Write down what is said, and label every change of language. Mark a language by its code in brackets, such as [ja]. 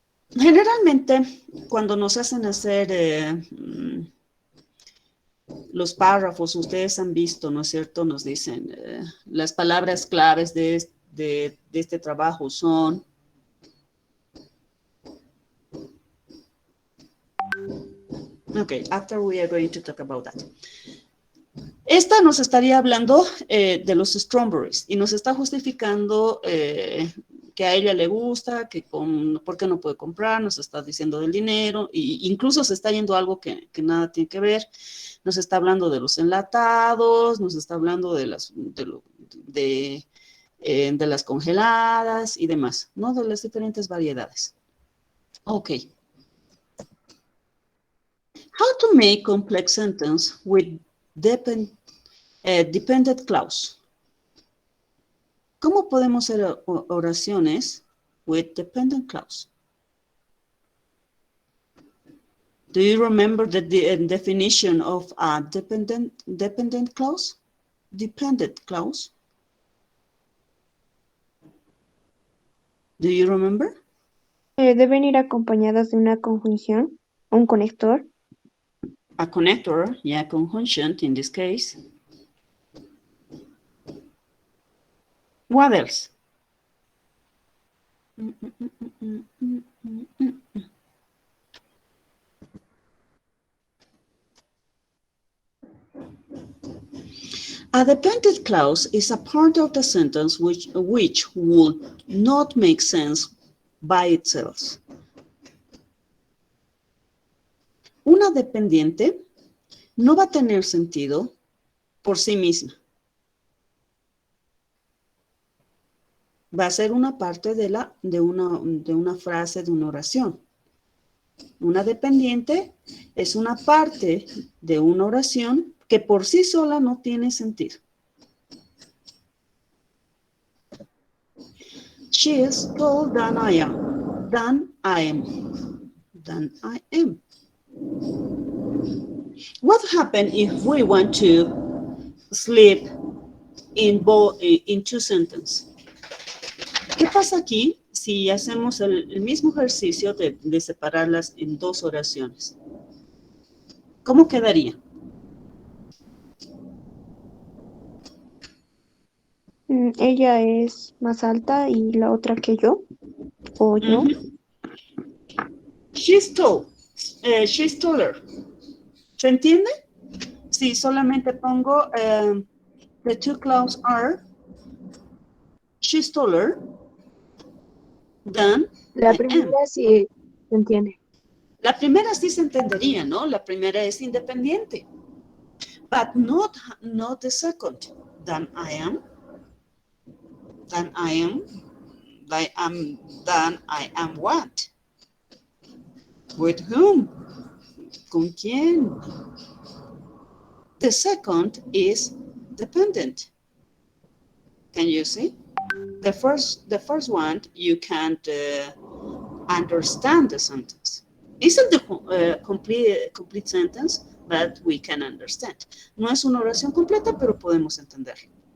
[es] Generalmente, cuando nos hacen hacer los párrafos, ustedes han visto, ¿no es cierto? Nos dicen, las palabras claves de este trabajo son... [en] Okay, after we are going to talk about that. [es] Esta nos estaría hablando de los strawberries y nos está justificando que a ella le gusta, por qué no puede comprar, nos está diciendo del dinero, e incluso se está yendo a algo que nada tiene que ver. Nos está hablando de los enlatados, nos está hablando de las congeladas y demás, ¿no? De las diferentes variedades. Ok. [en] How to make complex sentence with dependent clause. [es] ¿Cómo podemos hacer oraciones [en] with dependent clause? Do you remember the definition of a dependent clause? Dependent clause. Do you remember? [es] Deben ir acompañadas de una conjunción, un conector. [en] A connector, yeah, conjunction in this case. What else? A dependent clause is a part of the sentence which would not make sense by itself. [es] Una dependiente no va a tener sentido por sí misma. Va a ser una parte de una frase, de una oración. Una dependiente es una parte de una oración que por sí sola no tiene sentido. [en] She is taller than I am. Than I am. Than I am. What happens if we want to sleep in two sentences? [es] ¿Qué pasa aquí si hacemos el mismo ejercicio de separarlas en dos oraciones? ¿Cómo quedaría? Ella es más alta y la otra que yo. O yo. [en] She's tall. She's taller. [es] ¿Se entiende? Si solamente pongo [en] the two clauses are she's taller than [es] La [en] I am. [es] primera sí se entiende. La primera sí se entendería, ¿no? La primera es independiente. [en] But not the second. Than I am. Than I am. Than I am what? With whom? [es] ¿Con quién? [en] The second is dependent. Can you see? The first one, you can't understand the sentence. Isn't the complete sentence, but we can understand. [es] No es una oración completa, pero podemos entenderla.